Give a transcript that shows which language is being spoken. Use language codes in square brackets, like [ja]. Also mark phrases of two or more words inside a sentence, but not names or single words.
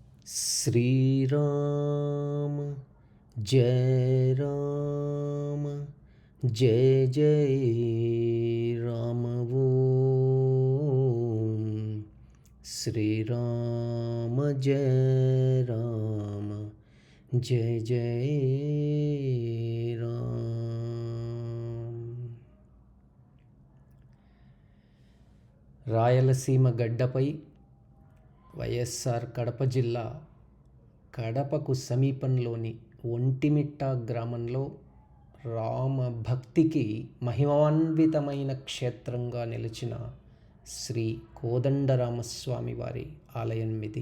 [sa] श्रीराम जय राम जय जय राम ओम श्रीराम जय राम जय जय राम। [te] రాయలసీమ గడ్డపై వైఎస్ఆర్ కడప జిల్లా కడపకు సమీపంలోని ఒంటిమిట్ట గ్రామంలో రామ భక్తికి మహిమాన్వితమైన క్షేత్రంగా నిలిచిన శ్రీ కోదండరామస్వామి వారి ఆలయం ఇది.